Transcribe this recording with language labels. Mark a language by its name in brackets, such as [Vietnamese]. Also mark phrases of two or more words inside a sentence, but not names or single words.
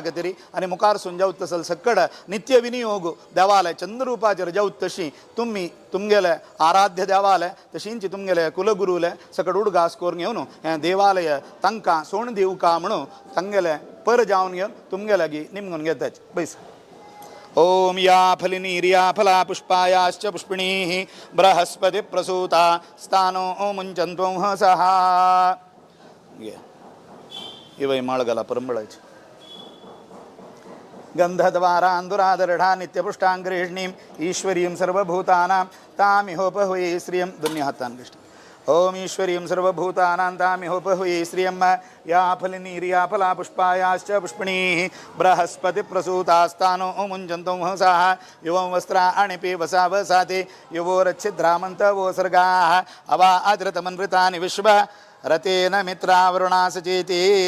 [Konkani] खातीर आनी मुखार सून जावत तसल सकड नित्य विनियोग देवालय चंद्ररूपाचेर जावत तशी तुमी तुमगेले आराध्य देवालय तशींची तुमगेले कुलगुरूले सकड उडगास करून घेवन हें देवालय तांकां सोण दिवं का म्हणून तांगेले पर जावन घेवन तुमगे लागी निमगून घेताचे बैस [Sanskrit] ओम या फलिनीर्या फला पुष्पायाश्च पुष्पिणीः बृहस्पति प्रसूता स्थानो मुंचन्त्वं हसः इवै माळगला परंबळाची गंधद्वारान्दुरादरढा नित्यपुष्टाङ्गृहिणीं ईश्वरीं सर्वभूतानां तामिहोपहुये श्रियं [Konkani] दोन्ही हातान [Sanskrit] कृष्ण ओम ईश्वरीं सर्वभूतानां तामिहोपहुये श्रियं या फलिनीर्या फला पुष्पायाश्च पुष्पिणीः बृहस्पति प्रसूतास्तानो मुञ्चन्तो हंसाः युवं वस्त्राणि पेवसा वसाते युवोरच्छिद्रामन्तवो सर्गाः अवा आद्रतमन्वृतानि विश्व रतेन मित्रावरुणा सचेते